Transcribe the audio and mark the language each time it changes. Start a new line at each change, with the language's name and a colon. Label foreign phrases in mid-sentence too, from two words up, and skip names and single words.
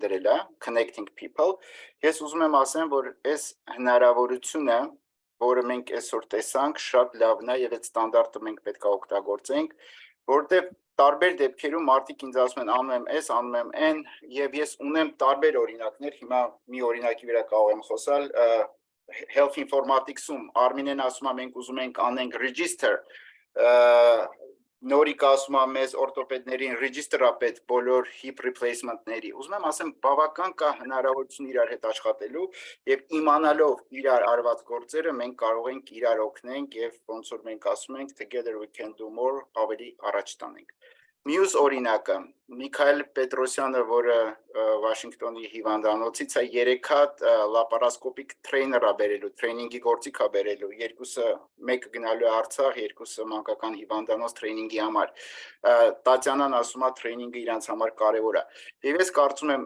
Armenian: դրել է,
English: Connecting People,
Armenian: ես ուզում եմ ասեմ, որ այս հնարավորությունը, որը մենք այսօր տեսանք, շատ լավն է եւ այդ ստանդարտը մենք պետք է օգտագործենք, որտեղ տարբեր դեպքերում մարդիկ ինձ ասում են անում եմ այս, անում եմ այն, եւ ես ունեմ տարբեր օրինակներ, հիմա մի օրինակի վրա կարող եմ խոսալ,
English: Health Informatics-
Armenian: ում Արմինեն ասում է մենք ուզում ենք անենք register նորիկ ասում է մեզ օրթոպեդներին ռեջիստրա պետք բոլոր
English: hip replacement-
Armenian: ների։ Ուզում եմ ասեմ, բավական կա հնարավորություն իրար հետ աշխատելու եւ իմանալով իրար արված գործերը մենք կարող ենք իրար օգնենք եւ ոնց որ մենք ասում ենք
English: together we can do more
Armenian: ավելի առաջ տանենք։ Մյուս օրինակը Միքայել Պետրոսյանը, որը Վաշինգտոնի հիվանդանոցից է, 3 հատ
English: laparoscopic trainer
Armenian: է բերելու, տրեյնինգի գործիք է բերելու, երկուսը մեկը գնալու է Արցախ, երկուսը մանկական հիվանդանոց տրեյնինգի համար։ Տատյանան ասում է տրեյնինգը իրանց համար կարևոր է։ Եվ ես կարծում եմ,